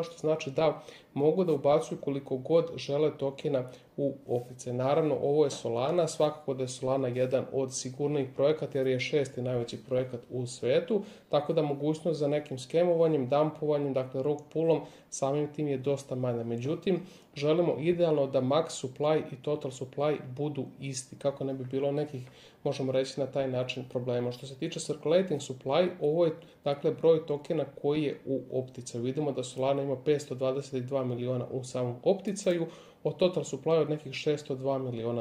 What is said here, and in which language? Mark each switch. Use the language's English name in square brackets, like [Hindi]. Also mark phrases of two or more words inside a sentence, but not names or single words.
[Serbian] Što znači da mogu da ubacuju koliko god žele tokena u opticaj. Naravno, ovo je Solana, svakako da je Solana jedan od sigurnijih projekata jer je 6. najveći projekat u svetu, tako da mogućnost za nekim skemovanjem, dumpovanjem, dakle [English] rug pullom, [Serbian] samim tim je dosta manja. Međutim, želimo idealno da [English] max supply [Serbian] i [English] total supply [Serbian] budu isti, kako ne bi bilo nekih, možemo reći na taj način, problema. Što se tiče [English] circulating supply, [Serbian] ovo je dakle broj tokena koji je u opticaju. Vidimo da Solana ima 522 miliona u samom opticaju, od [English] total supply [Serbian] od nekih 602 miliona.